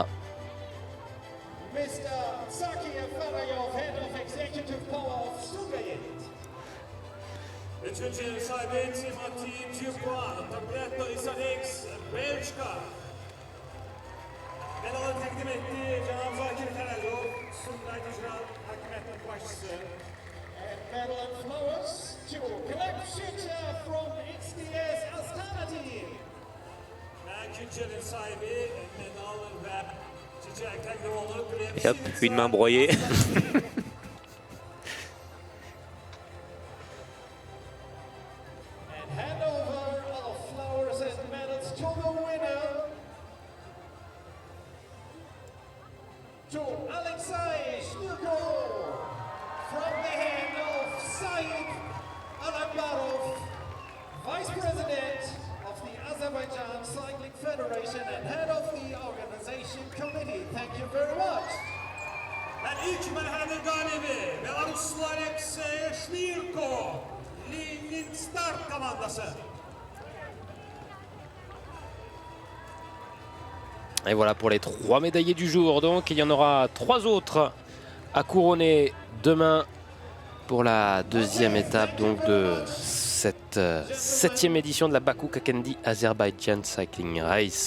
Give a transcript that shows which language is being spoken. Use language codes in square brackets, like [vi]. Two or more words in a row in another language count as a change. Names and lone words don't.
[en] Mr. Zakir Farayov, Head of Executive Power of Sumqayıt. [az] Üçüncü sahibi Timothy Dupont, Tabletto Isanix, Belçika. Medalı təqdim etdi cənab Zakir Fərəcov, Sumqayıt İcra Hakimiyyətinin başçısı. [en] And medal and flowers to Gleb Syriza from XDS Astana team. [az] Və ikinci yerin sahibi medal və çiçək təqdim olunur. Gleb [fr] Et hop, une main broyée. [en] And hand over of flowers and medals to the winner, to Alexei Snirko, from the hand of Saib Alakbarov, Vice President of the Azerbaijan Cycling Federation and head of the organization committee. Thank you very much. [az] Və ilk mərhələnin qalibi Belaruslu Alexey Snirko, Lenin Start komandası. [fr] Et voilà pour les 3 médaillés du jour. Donc il y en aura 3 autres à couronner demain pour la 2e étape donc de cette 7e édition de la Baku Kakendi Azerbaijan Cycling Race.